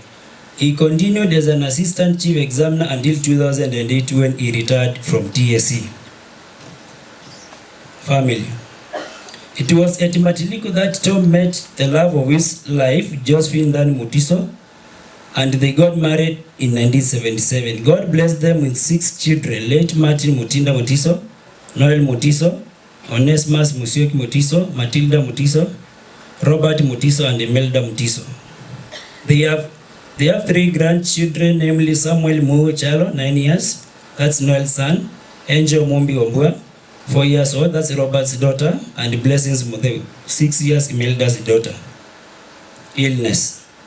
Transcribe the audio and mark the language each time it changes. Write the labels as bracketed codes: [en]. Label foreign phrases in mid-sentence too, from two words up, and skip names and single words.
[en] He continued as an assistant chief examiner until 2008 when he retired from TSC. Family. It was at Matiliko that Tom met the love of his life, Josephine Dan Mutiso, and they got married in 1977. God blessed them with 6 children: late Martin Mutinda Mutiso, Noel Mutiso, Onesimus Musyoki Mutiso, Matilda Mutiso, Robert Mutiso, and Imelda Mutiso. They have They have 3 grandchildren, namely Samuel Muhu Chalo, 9 years, that's Noel's son, Angel Mumbi Ombua, 4 years old, that's Robert's daughter, and Blessings Mutheu, 6 years, Imelda's daughter. Illness.